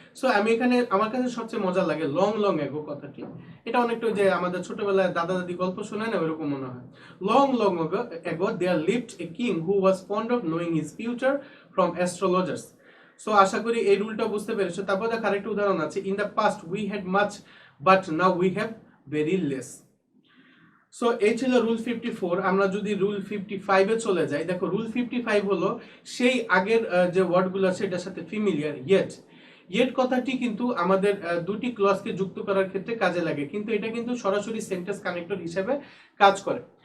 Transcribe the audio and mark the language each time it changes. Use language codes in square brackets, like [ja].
[bn] So আমি এখানে আমার কাছে সবচেয়ে মজা লাগে [en] long ago [bn] কথাটি, এটা অনেকটা যে আমাদের ছোটবেলায় দাদা দাদি গল্প শোনায় না ওরকম মনে হয়। [en] long ago there lived a king who was fond of knowing his future from astrologers। [bn] So আশা করি এই রুলটা বুঝতে পেরেছো। তারপর দেখো আরেকটা উদাহরণ আছে, [en] in the past we had much but now we have very less। [bn] So এই ছিল রুল 54। আমরা যদি রুল 55 এ চলে যাই, দেখো রুল 55 হলো সেই আগের যে ওয়ার্ডগুলো আছে এটার সাথে ফ্যামিলিয়ার। ইয়েট কথাটি কিন্তু আমাদের দুটি ক্লজকে যুক্ত করার ক্ষেত্রে কাজে লাগে, কিন্তু এটা কিন্তু সরাসরি সেন্টেন্স কানেক্টর হিসেবে কাজ করে।